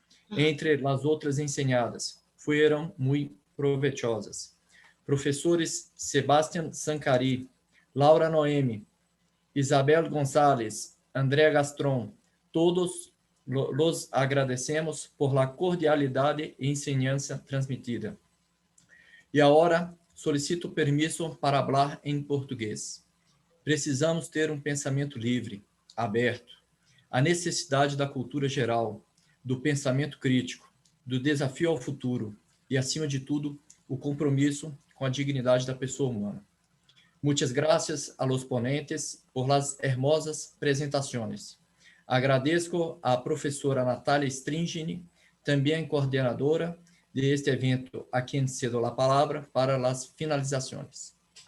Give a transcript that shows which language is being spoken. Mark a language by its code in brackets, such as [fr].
[es] Entre las otras enseñadas, fueron muy provechosas. Profesores Sebastián Sancari, Laura Noemi, Isabel González, Andrea Gastrón, todos los agradecemos por la cordialidad e enseñanza transmitida. [pt] E agora solicito permisso para falar em português. Precisamos ter um pensamento livre, aberto. A necessidade da cultura geral, do pensamento crítico, do desafio ao futuro e, acima de tudo, o compromisso com a dignidade da pessoa humana. [es] Muchas gracias a los ponentes por las hermosas presentaciones. Agradezco a professora Natália Stringini, [pt] também coordenadora [es] de este evento, a quien cedo la palabra para las finalizaciones.